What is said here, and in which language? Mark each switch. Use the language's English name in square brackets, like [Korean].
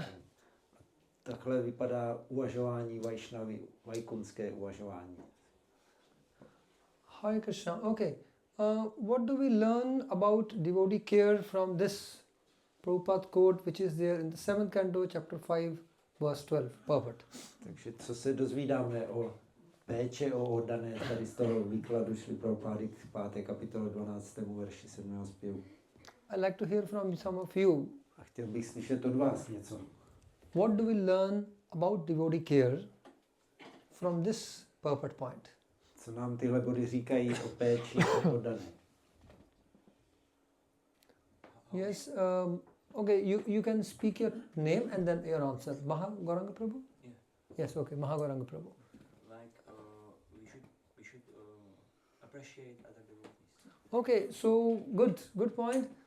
[Czech] A takhle vypadá uvažování Vaishnavy, vaikunské uvažování. [Sanskrit] Hare Krishna. Okay. [English] What do we learn about devotee care from this Prabhupada quote, which is there in the 7th canto, chapter 5, verse 12, purport? [Czech] Takže co se dozvídáme o péče o oddané tady z toho výkladu Šrily Prabhupády k 5. kapitole 12. verši 7. zpěvu? [English] I'd like to hear from some of you. [Czech] A chtěl bych slyšet od vás něco. [English] What do we learn about devotee care from this purport point? [Czech] Co Co nám tyhle body říkají o péči a oddané? [English] Yes, okay, you can speak your name and then your answer. Maha Gauranga Prabhu? Yeah. Yes, okay, Maha Gauranga Prabhu. Like we should appreciate other devotees. Okay, so good point.